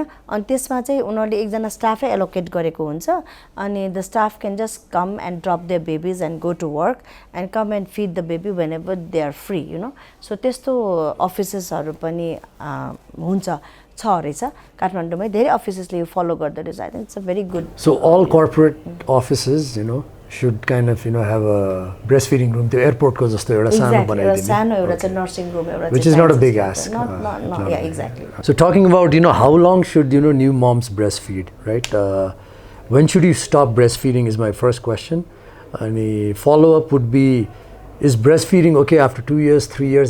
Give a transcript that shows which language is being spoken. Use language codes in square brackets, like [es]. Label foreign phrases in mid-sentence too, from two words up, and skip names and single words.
[ne] अनि त्यसमा चाहिँ उनीहरूले एकजना स्टाफै एलोकेट गरेको हुन्छ अनि [en] the staff can just come and drop their babies and go to work and come and feed the baby whenever they are free. [ne] सो त्यस्तो अफिसेसहरू पनि हुन्छ छ रहेछ काठमाडौँमै. धेरै अफिसेसले यो फलो गर्दो रहेछ. [en] I think it's a very good. so all corporate offices should kind of have a breastfeeding room. The airport [ne] को जस्तो एउटा सानो बनाइदिने. सानो एउटा चाहिँ [en] nursing room [ne] euta, [en] which is not a big ask. Not yeah, exactly. So talking about how long should new moms breastfeed, right? When should you stop breastfeeding is my first question. And a follow up would be, is breastfeeding okay after 2 years, 3 years?